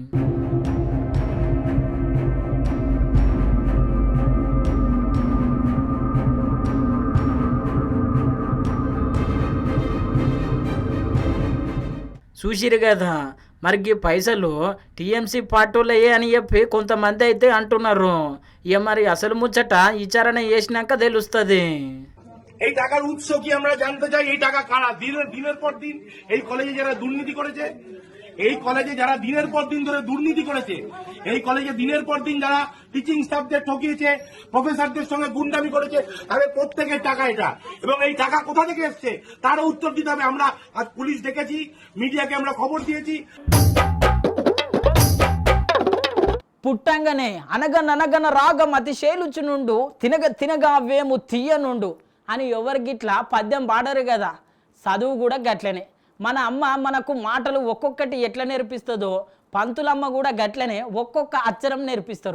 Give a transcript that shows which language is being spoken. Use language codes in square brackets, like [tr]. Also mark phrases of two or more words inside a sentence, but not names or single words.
[te] చూసిరు కదా, మరి పైసలు టీఎంసీ పార్టీలే అని చెప్పి కొంతమంది అయితే అంటున్నారు. ఇక మరి అసలు ముచ్చట విచారణ చేసినాక తెలుస్తుంది. [bn] এই টাকার উৎস কি আমরা জানতে চাই। এই টাকা কারা দিনের পর দিন এই কলেজে যারা দুর্নীতি করেছে, এই কলেজে যারা দিনের পর দিন ধরে দুর্নীতি করেছে, এই কলেজে দিনের পর দিন যারা টিচিং স্টাফদের ঠকিয়েছে, প্রফেসরদের সঙ্গে গুন্ডামি করেছে, তাদের প্রত্যেকের টাকা এটা। এবং এই টাকা কোথা থেকে এসছে তারও উত্তর দিতে হবে। আমরা আজ পুলিশ ডেকেছি, মিডিয়াকে আমরা খবর দিয়েছি। [te] పుట్టంగానే అనగననగన రాగం అతిశేలుచు నుండు తినగా వేము తీయ నుండు అని ఎవరిగిట్లా పద్యం పాడరు కదా. చదువు కూడా గట్లనే. మన అమ్మ మనకు మాటలు ఒక్కొక్కటి ఎట్లా నేర్పిస్తుందో పంతులమ్మ కూడా గట్లనే ఒక్కొక్క అక్షరం నేర్పిస్తారు.